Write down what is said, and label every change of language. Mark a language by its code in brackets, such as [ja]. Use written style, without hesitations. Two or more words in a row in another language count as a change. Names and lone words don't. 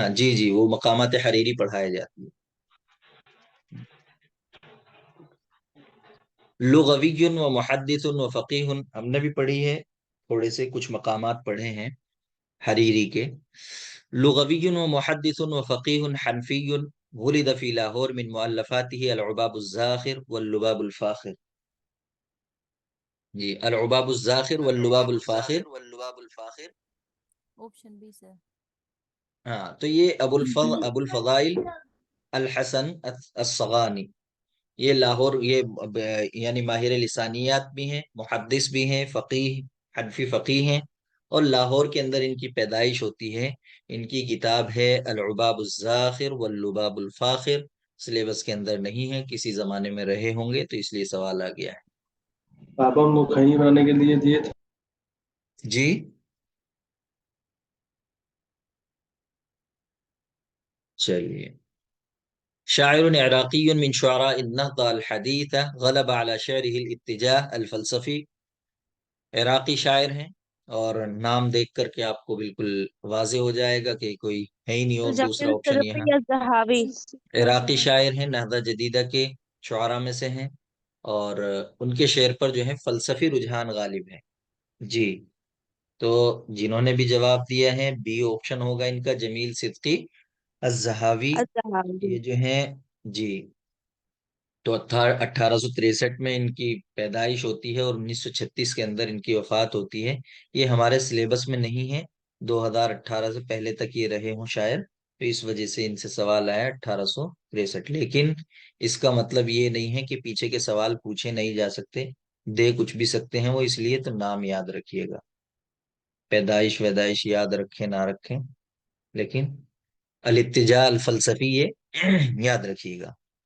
[ur] ہاں جی جی وہ مقامات حریری پڑھائی جاتی ہے. لغوی و محدث و فقیہ ہم نے بھی پڑھی ہے، تھوڑے سے کچھ مقامات پڑھے ہیں حریری کے. [ar] لغوی و محدث و فقیہ حنفی ولد فی لاہور من مؤلفاته العباب الزاخر واللباب الفاخر. [ur] جی العباب الزاخر واللباب الفاخر. آپشن بی سر. ہاں تو یہ ابو الفضائل الحسن الصغانی، یہ لاہور، یہ یعنی ماہر لسانیات بھی ہیں، محدث بھی ہیں، فقیہ، حنفی فقیہ ہیں، اور لاہور کے اندر ان کی پیدائش ہوتی ہے. ان کی کتاب ہے العباب الزاخر واللباب الفاخر. سلیبس کے اندر نہیں ہے، کسی زمانے میں رہے ہوں گے تو اس لیے سوال آ گیا ہے. پاپا ہم کو کہیں بنانے کے لیے دیے تھے. جی چلیے. [ar] شاعر عراقی من شعراء النهضة الحديثة غلب على شعره الاتجاه الفلسفي. [ur] عراقی شاعر ہیں، اور نام دیکھ کر کے آپ کو بالکل واضح ہو جائے گا کہ کوئی ہے ہی نہیں. اور دوسرا الجمیل آپشن یہاں الصدفی الذهبی. عراقی شاعر ہیں، نہضہ جدیدہ کے شعراء میں سے ہیں، اور ان کے شعر پر جو ہے فلسفی رجحان غالب ہے. جی تو جنہوں نے بھی جواب دیا ہے بی آپشن ہوگا ان کا، جمیل صدقی الذہاوی. الذهبی. یہ جو ہیں جی تو 1863 میں ان کی پیدائش ہوتی ہے اور 1936 کے اندر ان کی وفات ہوتی ہے. یہ ہمارے سلیبس میں نہیں ہے، 2018 سے پہلے تک یہ رہے ہوں شاید. تو اس وجہ سے ان سے سوال آیا 1863، لیکن اس کا مطلب یہ نہیں ہے کہ پیچھے کے سوال پوچھے نہیں جا سکتے، دے کچھ بھی سکتے ہیں وہ، اس لیے تو نام یاد رکھیے گا، پیدائش ویدائش یاد رکھیں نہ رکھیں، لیکن [ar] الاتجاہ الفلسفی [ur] یہ یاد رکھیے گا۔